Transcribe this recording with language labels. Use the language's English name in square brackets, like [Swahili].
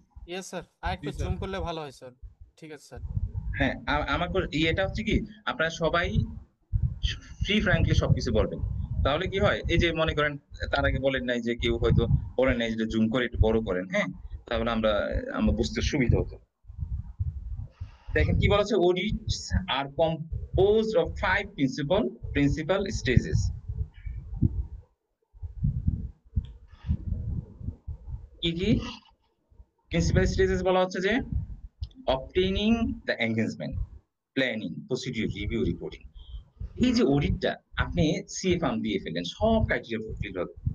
[Bangla] Yes sir, আরেকটু জি, sir. Zoom করলে ভালো হয় স্যার। ঠিক আছে স্যার। হ্যাঁ, আমাকে এটা হচ্ছে কি আপনারা সবাই ফ্রি ফ্র্যাঙ্কলি সবকিছু বলবেন। তাহলে কি হয়, এই যে মনে করেন তার আগে বলেন নাই যে কেউ হয়তো বলেন নাই যে জুম করে একটু বড় করেন, হ্যাঁ? তাহলে আমরা বুঝতে সুবিধা হতো। দেখেন কি বলা হচ্ছে, [English] audits are composed of 5 principal stages. [Bangla] কি কি প্রিন্সিপাল স্টেজেস বলা হচ্ছে যে [English] obtaining the engagement, planning, procedure, review, reporting. [Bangla] এই যে অডিটটা আপনি সিএ ফার্ম দিয়ে ফেলেন, সব ক্রাইটেরিয়া ফুলফিল হবে।